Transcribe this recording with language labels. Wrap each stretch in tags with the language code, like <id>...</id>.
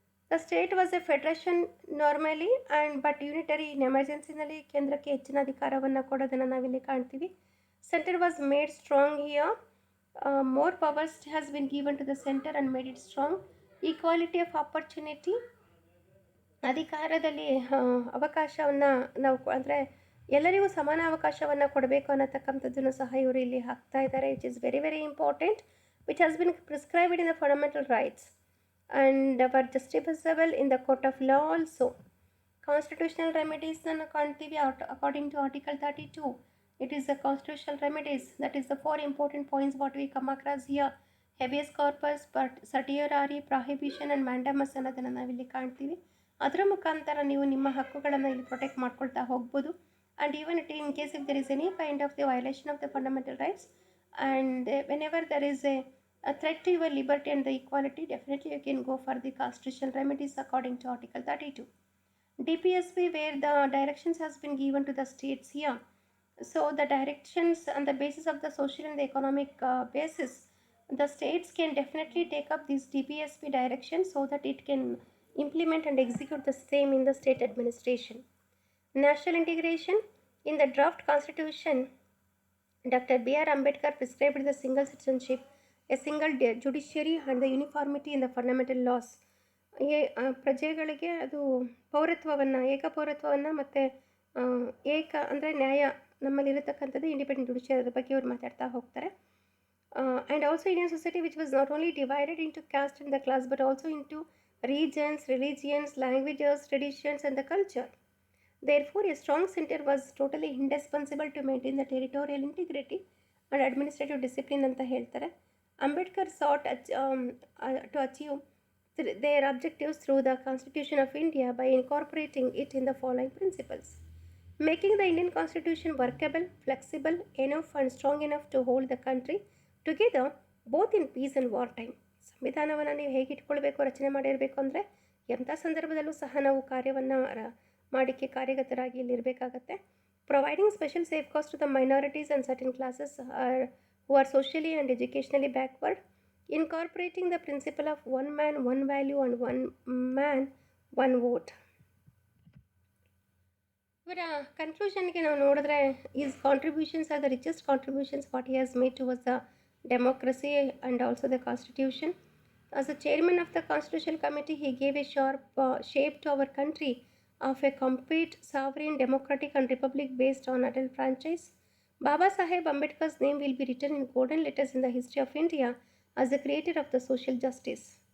<en>The state was a federation normally but unitary in emergency</en> <kn>ನಲ್ಲಿ ಕೇಂದ್ರಕ್ಕೆ ಹೆಚ್ಚಿನ ಅಧಿಕಾರವನ್ನು ಕೊಡೋದನ್ನು ನಾವಿಲ್ಲಿ ಕಾಣ್ತೀವಿ.</kn> <en>Center was made strong here. More powers has been given to the center and made it strong. Equality of opportunity.</en> <kn>ಅಧಿಕಾರದಲ್ಲಿ ಅವಕಾಶವನ್ನು ನಾವು ಅಂದರೆ ಎಲ್ಲರಿಗೂ ಸಮಾನ ಅವಕಾಶವನ್ನು ಕೊಡಬೇಕು ಅನ್ನತಕ್ಕಂಥದ್ದನ್ನು ಸಹ ಇವರು ಇಲ್ಲಿ ಹಾಕ್ತಾ ಇದ್ದಾರೆ.</kn> <en>It is very very important, which has been prescribed in the fundamental rights and are justiciable in the court of law also.</en> <kn>Constitutional ರೆಮಿಡೀಸನ್ನು ಕಾಣ್ತೀವಿ</kn> <en>According to Article 32. It is the constitutional remedies, that is the 4 important points what we come across here.</en> <kn>Habeas corpus, ಸರ್ಟಿಯರಾರಿ, prohibition and mandamus ಅನ್ನೋದನ್ನು ನಾವಿಲ್ಲಿ ಕಾಣ್ತೀವಿ. ಅದರ ಮುಖಾಂತರ ನೀವು ನಿಮ್ಮ ಹಕ್ಕುಗಳನ್ನು ಇಲ್ಲಿ ಪ್ರೊಟೆಕ್ಟ್ ಮಾಡ್ಕೊಳ್ತಾ ಹೋಗ್ಬೋದು.</kn> <en>And even it in case if there is any kind of the violation of the fundamental rights and whenever there is a threat to your liberty and the equality, definitely you can go for the constitutional remedies according to Article 32. DPSP, where the directions has been given to the states here. So the directions on the basis of the social and the economic basis, the states can definitely take up these DPSP directions so that it can implement and execute the same in the state administration. National integration. In the draft constitution, Dr. B.R. Ambedkar prescribed the single citizenship, a single judiciary and the uniformity in the fundamental laws.</en> <kn>ಪ್ರಜೆಗಳಿಗೆ ಅದು ಪೌರತ್ವವನ್ನು, ಏಕ ಪೌರತ್ವವನ್ನು ಮತ್ತು ಏಕ ಅಂದರೆ ನ್ಯಾಯ ನಮ್ಮಲ್ಲಿರತಕ್ಕಂಥದ್ದು independent judiciary, ಅದ್ರ ಬಗ್ಗೆ ಅವ್ರು ಮಾತಾಡ್ತಾ ಹೋಗ್ತಾರೆ.</kn> <en>And also Indian society which was not only divided into caste and the class but also into regions, religions, languages, traditions and the culture. Therefore, a strong center was totally indispensable to maintain the territorial integrity and administrative discipline</en> <kn>ಅಂತ ಹೇಳ್ತಾರೆ.</kn> <en>Ambedkar sought to achieve their objectives through the Constitution of India by incorporating it in the following principles: making the Indian Constitution workable, flexible enough and strong enough to hold the country together both in peace and war time.</en> <kn>ಸಂವಿಧಾನವನ್ನು ನೀವು ಹೇಗೆ ಇಟ್ಕೊಳ್ಬೇಕು, ರಚನೆ ಮಾಡಿರಬೇಕು ಅಂದರೆ ಎಂಥ ಸಂದರ್ಭದಲ್ಲೂ ಸಹ ನಾವು ಕಾರ್ಯವನ್ನು ಮಾಡಿಕೆ ಕಾರ್ಯಗತರಾಗಿ ಇಲ್ಲಿರಬೇಕಾಗತ್ತೆ.</kn> <en>Providing special safeguards to the minorities and certain classes who are socially and educationally backward, incorporating the principle of one man, one value and one man, one vote.</en> <kn>ಇವರ ಕನ್ಕ್ಲೂಷನ್ಗೆ ನಾವು ನೋಡಿದ್ರೆ,</kn> <en>His contributions are the richest contributions what he has made towards the democracy and also the constitution. As the chairman of the constitutional committee, he gave a sharp shape to our country of a complete sovereign democratic and republic based on adult franchise. Baba Saheb Ambedkar's name will be written in golden letters in the history of India as the creator of the social justice.</en>